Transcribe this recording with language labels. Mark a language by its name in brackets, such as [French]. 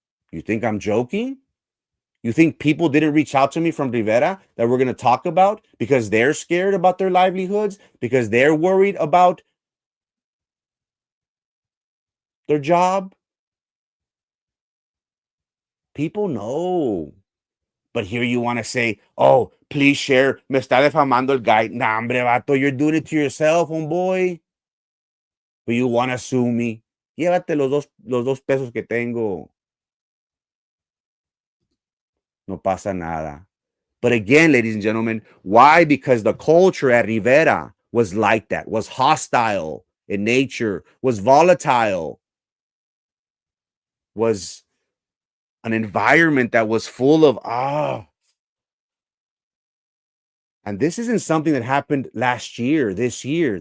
[English] You think I'm joking? You think people didn't reach out to me from Rivera that we're going to talk about because they're scared about their livelihoods, because they're worried about their job? People know. But here you want to say, oh, please share, [Spanish] me está defamando [English] el guy. Nah, hombre, vato, you're doing it to yourself, homeboy. But you want to sue me. [Spanish] Llévate los dos pesos que tengo. No pasa nada. [English] But again, ladies and gentlemen, why? Because the culture at Rivera was like that, was hostile in nature, was volatile, was an environment that was full of And this isn't something that happened last year, this year.